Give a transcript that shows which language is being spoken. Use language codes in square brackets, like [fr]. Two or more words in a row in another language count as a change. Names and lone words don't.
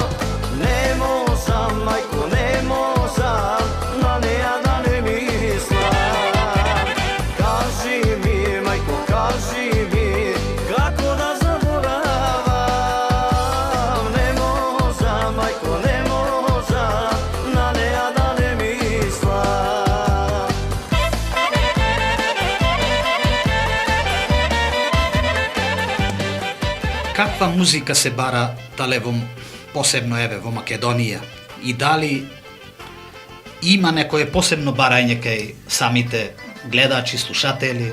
[mk] Не можам, мајко, не можам, на неја да не мислим. Кажи ми, мајко, кажи ми, како да заборавам. Не можам, мајко, не можам, на неја да не мислим. Каква музика се бара тале посебно еве во Македонија? И дали има некое посебно барање кај самите гледачи, слушатели?